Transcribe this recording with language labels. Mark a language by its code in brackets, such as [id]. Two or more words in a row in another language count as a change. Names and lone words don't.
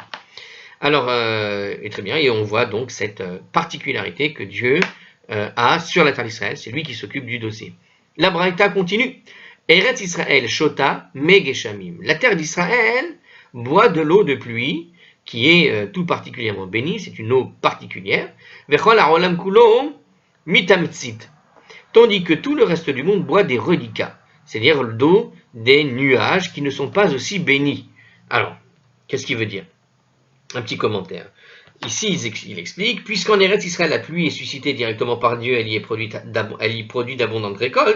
[fr] Alors, et très bien, et on voit donc cette particularité que Dieu a sur la terre d'Israël. C'est lui qui s'occupe du dossier. La Braïta continue. [he] Eretz Israël shota megeshamim. [fr] La terre d'Israël boit de l'eau de pluie qui est tout particulièrement bénie, c'est une eau particulière. [he] Vechol haolam kulo mitamtzit. [fr] Tandis que tout le reste du monde boit des reliquats, c'est-à-dire l'eau des nuages qui ne sont pas aussi bénis. Alors, qu'est-ce qu'il veut dire ? Un petit commentaire. Ici, il explique, puisqu'en Eretz Israël, la pluie est suscitée directement par Dieu, elle y produit d'abondantes récoltes.